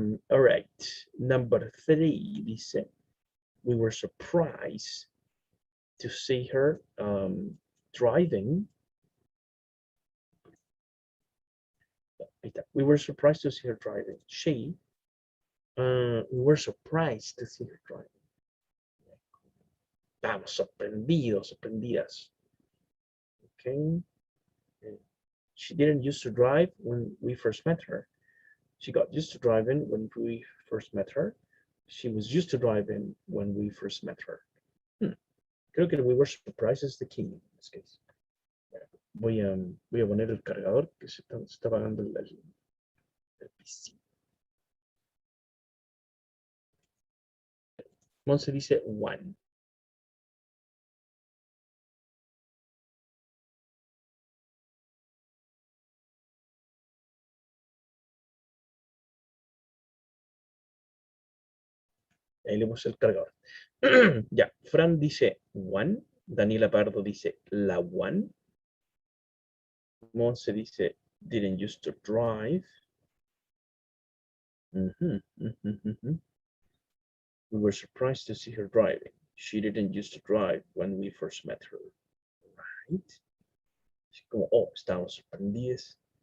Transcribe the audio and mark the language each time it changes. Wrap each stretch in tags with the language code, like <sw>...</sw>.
<en>All right, number 3 dice we were surprised to see her driving. We were surprised to see her driving. We were surprised to see her driving.</en> <es>Estábamos sorprendidos, sorprendidas.</es> <en>Okay. She didn't used to drive when we first met her. She got used to driving when we first met her. She was used to driving when we first met her.</en> <es>Creo que</es> <en>we were surprised is the key in this case.</en> <es>Voy a poner el cargador que se está apagando el PC. Monse dice one. Ahí le puse el cargador. Ya, Fran dice one. Daniela Pardo dice la one.</es> <en>Monse dice didn't used to drive. We were surprised to see her driving. She didn't used to drive when we first met her. Right?</en> <es>Como, oh, estábamos sorprendidos.</es>